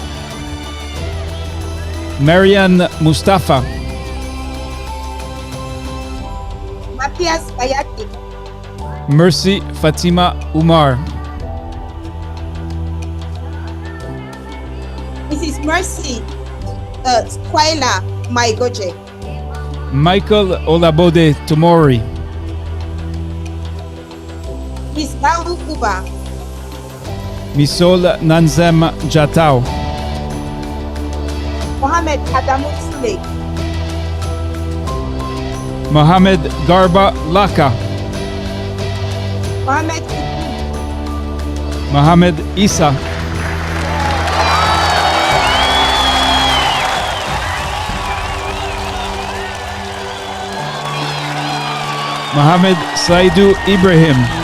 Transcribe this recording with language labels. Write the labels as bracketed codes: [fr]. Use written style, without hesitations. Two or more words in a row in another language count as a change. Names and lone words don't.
[en] Marian Mustafa. Matthias Bayaki. Mercy Fatima Umar. Mrs. Mercy Twaila Maigoje. Michael Olabode Tomori. Miss Bahu Kuba. Misol Nanzem Jatao. Mohammed Adamu Sule. Mohammed Garba Laka. Mohammed Mohammed Isa. Mohammed Saidu Ibrahim.